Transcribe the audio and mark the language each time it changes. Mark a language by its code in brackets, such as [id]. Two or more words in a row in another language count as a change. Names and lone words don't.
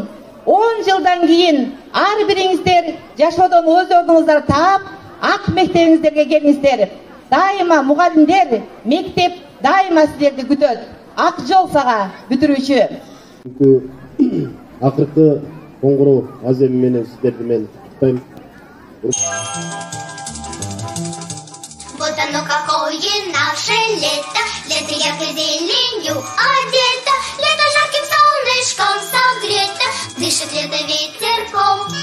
[ky] 10 жылдан кийин ар бириңиздер жашоодон өз ордуңуздар таап, ак мектебиңиздерге келиңиздер. Дайыма мугалимдер, мектеп дайыма силерди күтөт. Ак жол сага бүтүрүүчү. Акыркы коңгуроо аземи менен сиздерди мен куттуктайм. [ru] Вот оно какое наше лето, лето яркой зеленью одето, лето жарким солнышком согрето, дышит лето ветерком.